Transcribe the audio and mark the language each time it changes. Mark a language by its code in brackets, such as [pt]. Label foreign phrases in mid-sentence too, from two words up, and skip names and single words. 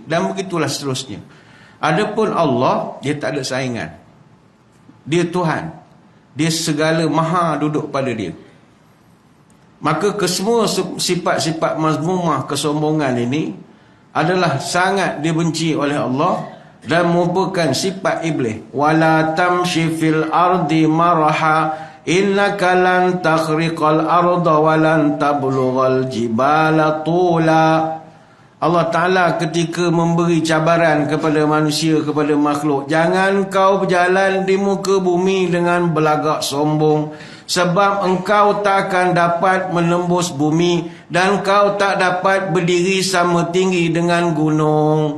[ms] Dan begitulah seterusnya. Adapun Allah, dia tak ada saingan. Dia Tuhan. Dia segala maha duduk pada dia. Maka kesemua sifat-sifat mazmumah kesombongan ini adalah sangat dibenci oleh Allah dan merupakan sifat iblis. [ar] ولا تمش في الأرض مرحا إنك لن تخرق الأرض ولن تبلغ الجبال طولا. الله تعالى [ms] ketika memberi cabaran kepada manusia, kepada makhluk, jangan kau berjalan di muka bumi dengan belagak sombong, sebab engkau tak akan dapat menembus bumi dan kau tak dapat berdiri sama tinggi dengan gunung.